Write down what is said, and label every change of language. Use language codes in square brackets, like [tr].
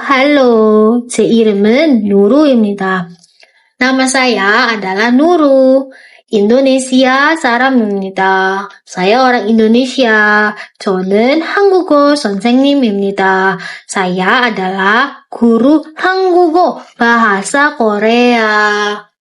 [ko] Halo, 제 이름은 누루입니다. [id] Nama saya adalah Nuru. [ko] Indonesia 사람입니다. [id] Saya orang Indonesia. [ko] 저는 한국어 선생님입니다. [id] Saya adalah guru 한국어 bahasa Korea.